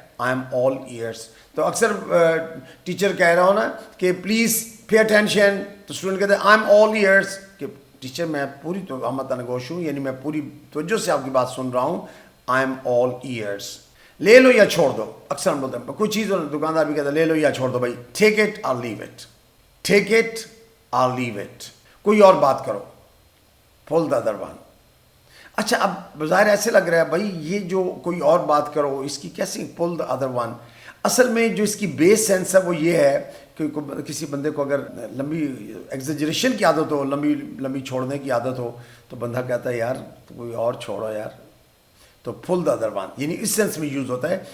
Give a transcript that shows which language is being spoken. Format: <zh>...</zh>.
<en>I am all ears.</en> <ur>تو اکثر teacher کہہ رہا ہوں نا کہ</ur> <en>please pay attention,</en> <ur>تو اسٹوڈنٹ کہتے ہیں</ur> <en>I am all ears,</en> <ur>کہ ٹیچر میں پوری تو ہمتن گوش ہوں، یعنی میں پوری توجہ سے آپ کی بات سن رہا ہوں.</ur> <en>I am all ears.</en> <ur>لے لو یا چھوڑ دو، اکثر ہم بولتے ہیں کوئی چیز دکاندار بھی کہتا ہے لے لو یا چھوڑ دو بھائی،</ur> <en>Take it or leave it, take it or leave it.</en> <ur>کوئی اور بات کرو،</ur> <en>Pull the other one.</en> <ur>اچھا اب بظاہر ایسے لگ رہا ہے بھائی یہ جو کوئی اور بات کرو اس کی کیسی</ur> <en>Pull the other one.</en> <ur>اصل میں جو اس کی بیس سینس ہے وہ یہ ہے کہ کسی بندے کو اگر لمبی ایگزیجریشن کی عادت ہو، لمبی لمبی چھوڑنے کی عادت ہو، تو بندہ کہتا ہے یار کوئی اور چھوڑو یار، تو</ur> <en>pull the other one,</en> <ur>یعنی اس سینس میں یوز ہوتا ہے.</ur>